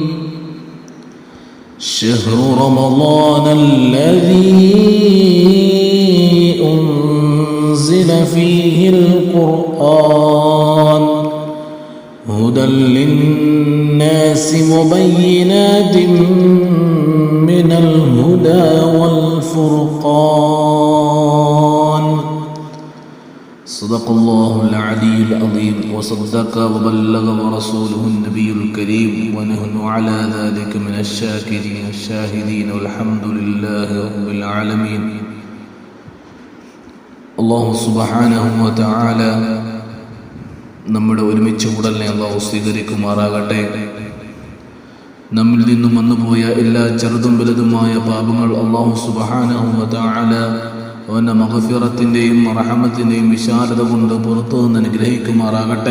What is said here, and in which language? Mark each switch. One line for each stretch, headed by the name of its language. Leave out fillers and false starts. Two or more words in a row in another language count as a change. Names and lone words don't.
Arabic: شهر رمضان الذي أنزل فيه القرآن هدى للناس مبينات من الهدى والفرقان. صدق الله العلي العظيم وصدق وبلغ ورسوله النبي الكريم ونحن على ذلك من الشاكرين الشاهدين والحمد لله رب العالمين. الله سبحانه وتعالى
Malayalam: നമ്മുടെ ഒരുമിച്ച് കൂടലിനെ അല്ലാഹു സ്വീകരിക്കുമാറാകട്ടെ. നമ്മിൽ നിന്നും വന്നുപോയ എല്ലാ ചെറുതും വലുതുമായ പാപങ്ങൾ
Arabic: الله سبحانه وتعالى
Malayalam: അവന്റെ മഗ്ഫിറത്തിന്റെയും റഹ്മത്തിന്റെയും വിശാലത കൊണ്ട് പുറത്തു നിന്ന് അനുഗ്രഹിക്കുമാറാകട്ടെ.